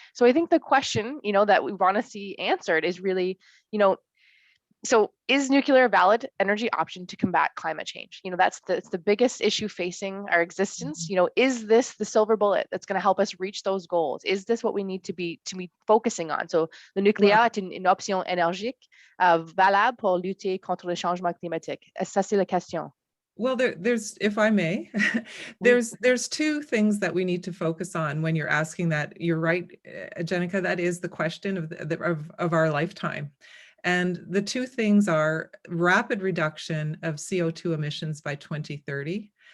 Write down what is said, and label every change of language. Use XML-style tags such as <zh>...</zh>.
<en>So I think the question, that we want to see answered is really, so is nuclear a valid energy option to combat climate change? That's the biggest issue facing our existence. Is this the silver bullet that's going to help us reach those goals? Is this what we need to be focusing on?</en> <fr>So le nucléaire est une option énergique valable pour lutter contre le changement climatique. Ça, c'est la question.</fr> <en>Well, there's, if I may, there's two things that we need to focus on when you're asking that. You're right, Jenica, that is the question of our lifetime. And the two things are rapid reduction of CO2 emissions by 2030.</en>